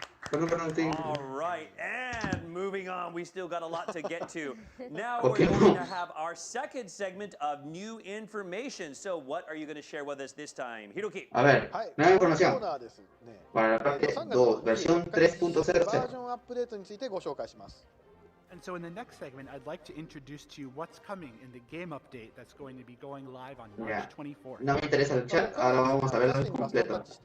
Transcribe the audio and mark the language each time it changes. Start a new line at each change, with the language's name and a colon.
English: All right, and moving on, we still got a lot to get to. Now we're going to have our second segment of new information. So what are you going to share with us this time? Hiroki.
Spanish: A ver, nueva información para la parte 2, versión 3.0.
Japanese: バージョンアップデートについてご紹介します。
English: And so in the next segment, I'd like to introduce to you what's coming in the game update that's going to be going live on March 24th.
Spanish: No me interesa el chat, ahora vamos a verlo completo.